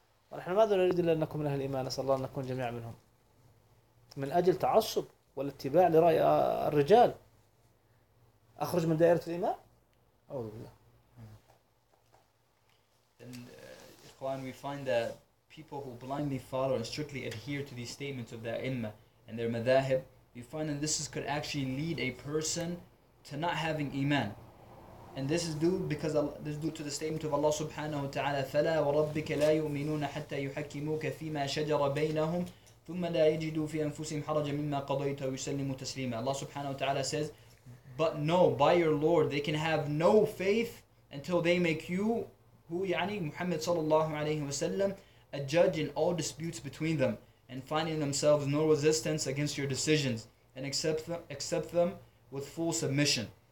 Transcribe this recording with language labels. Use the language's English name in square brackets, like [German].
[Arabic] ونحن ماذا نريد إلا أنكم من أهل الإيمان، نسأل الله أن نكون جميعا منهم، من أجل تعصب والاتباع لرأي الرجال أخرج من دائرة الإيمان. أعوذ بالله. [English] Ikhwan, we find that people who blindly follow and strictly adhere to these statements of their imma and their madhahib, we find that this could actually lead a person to not having iman. And this is due because this is due to the statement of Allah subhanahu wa ta'ala, [Arabic] فَلَا وَرَبِّكَ لَا يُؤْمِنُونَ حَتَّى يُحَكِّمُوكَ فِيمَا شَجَرَ بَيْنَهُمْ ثُمَّ لَا يَجِدُوا فِي أَنفُسِهِمْ حَرَجًا مِمَّا قَضَيْتَ وَيُسَلِّمُوا تَسْلِيمًا. [English] Allah subhanahu wa ta'ala says, but no, by your Lord, they can have no faith until they make you, who يعني Muhammad sallallahu alayhi wa sallam, a judge in all disputes between them, and finding themselves no resistance against your decisions, and accept them with full submission.